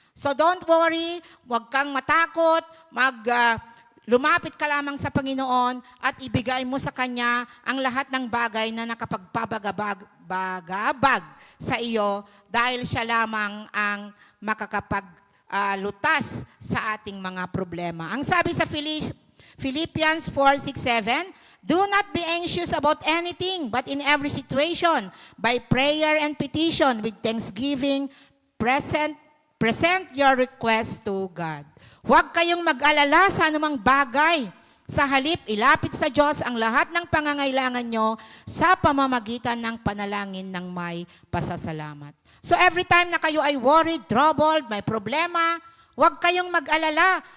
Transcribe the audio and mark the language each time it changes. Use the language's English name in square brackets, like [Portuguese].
[English] So don't worry, [Filipino] huwag kang matakot, lumapit ka lamang sa Panginoon at ibigay mo sa Kanya ang lahat ng bagay na nakapagpabagabag sa iyo dahil siya lamang ang makakapaglutas sa ating mga problema. Ang sabi sa [English] Philippians 4:6-7, do not be anxious about anything, but in every situation, by prayer and petition, with thanksgiving, present your request to God. [Filipino] Huwag kayong mag-alala sa anumang bagay. Sa halip, ilapit sa Diyos ang lahat ng pangangailangan nyo sa pamamagitan ng panalangin ng may pasasalamat. [English] So every time [Filipino] na kayo ay worried, troubled, may problema, huwag kayong mag-alala.